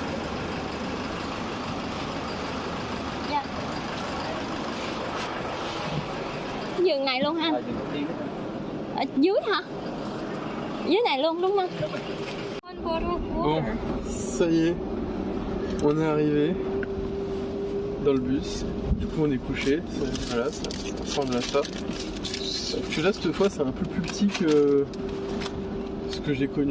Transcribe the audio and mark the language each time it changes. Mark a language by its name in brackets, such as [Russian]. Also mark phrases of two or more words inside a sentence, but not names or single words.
[English] Yeah. [Vietnamese] Giường này luôn ha? Ở dưới hả? Dưới này luôn đúng không? [French] Bon, ça y est, on est arrivé dans le bus. Du coup, on est couché. Voilà, ça ressemble à ça. Sauf que là, cette fois, c'est un peu plus petit que ce que j'ai connu.